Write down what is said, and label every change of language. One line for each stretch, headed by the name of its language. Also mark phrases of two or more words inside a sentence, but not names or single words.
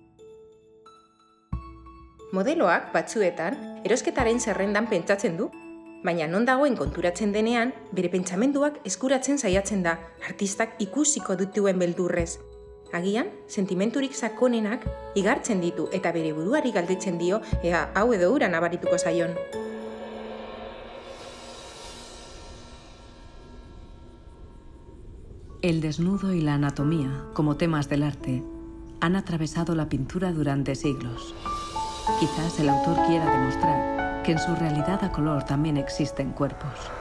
Basque: Modeloak, batzuetan, erosketaren zerrendan pentsatzen du, baina non dagoen konturatzen denean, bere pentsamenduak eskuratzen saiatzen da, artistak ikusiko dituen beldurrez. Agian, sentimenturik sakonenak igartzen ditu eta bere buruari galdetzen dio, ea hau edo hura nabarituko zaion.
Spanish: El desnudo y la anatomía, como temas del arte, han atravesado la pintura durante siglos. Quizás el autor quiera demostrar que en su realidad a color también existen cuerpos.